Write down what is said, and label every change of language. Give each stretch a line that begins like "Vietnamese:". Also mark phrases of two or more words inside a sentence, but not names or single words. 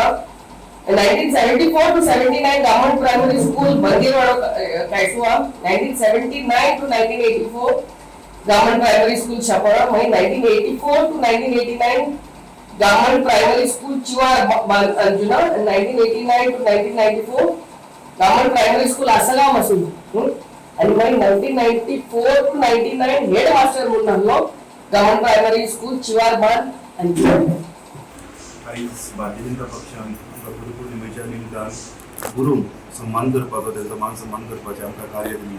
English: In 1974 to 79 Government Primary School Bandirwada Kaisua. 1979 to 1984 Government Primary School Chapara. 1984 to 1989 Government Primary School Chivar Anjuna. And 1989 to 1994 Government Primary School Asagaon Masood. And 1994 to 99 Headmaster Munallo Government Primary School Chivar Anjuna.
Konkani: आयज भारतीय जनता पक्षान गुरुपौर्णिमेच्या निमतान गुरूंक सन्मान करपाचो तेंचो मान सन्मान करपाचें आमकां कार्य दिल्लें.